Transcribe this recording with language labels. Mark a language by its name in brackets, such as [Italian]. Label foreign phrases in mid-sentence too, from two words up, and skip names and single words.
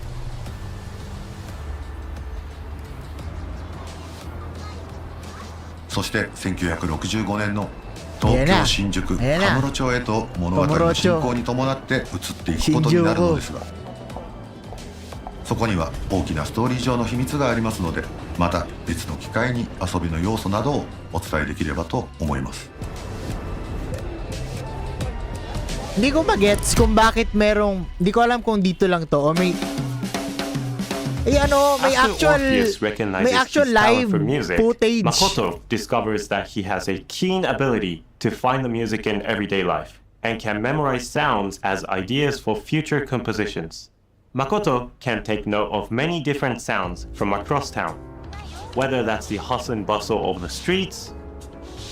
[Japanese] そして1965年の東京新宿神室町へと物語の進行に伴って移っていくことになるのですが、そこには大きなストーリー上の秘密がありますので、また別の機会に遊びの要素などをお伝えできればと思います。 [Filipino] Hindi ko magets kung bakit merong, hindi ko alam kung dito lang to o may may [English] actual live footage. Makoto discovers that he has a keen ability to find the music in everyday life and can memorize sounds as ideas for future compositions. Makoto can take note of many different sounds from across town, whether that's the hustle and bustle of the streets,